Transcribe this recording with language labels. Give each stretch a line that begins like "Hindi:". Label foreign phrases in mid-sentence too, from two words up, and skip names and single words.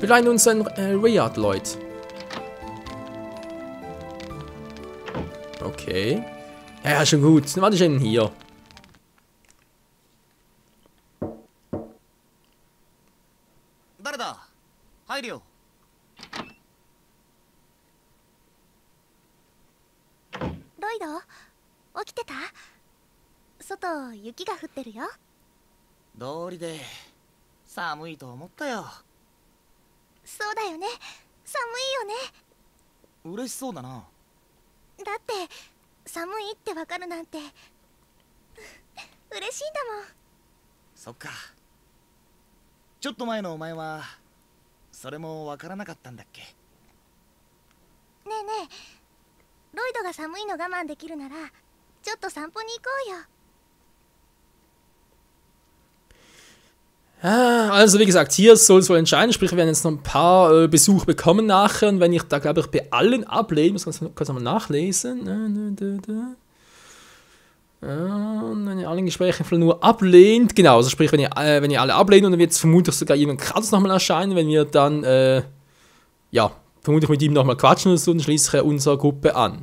German: Wir leihen uns ein Rayard, Leute. Okay. Ja, schon gut. Was ist denn hier? Wer da?
Japanese: Heil よ。ロイド、起きてた？外、雪が降ってるよ。道理で寒いと思ったよ。そうだよね。寒いよね。嬉しそうだな。だって寒いってわかるなんて嬉しいんだもん。そっか。ちょっと前のお前はそれもわからなかったんだっけ？ねえねえ、ロイドが寒いの我慢できるならちょっと散歩に行こうよ。
German: Also wie gesagt, hier soll es wohl entscheiden, sprich wir werden jetzt noch ein paar Besuche bekommen nachher und wenn ich da glaube ich bei allen ablehne, muss ich kurz mal nachlesen. Und wenn ihr alle Gespräche nur ablehnt, genau, also sprich wenn ihr alle ablehnt und dann wird es vermutlich sogar irgendein Kratos nochmal erscheinen, wenn wir dann, ja, vermutlich mit ihm nochmal quatschen und so, dann schließe ich unsere Gruppe an.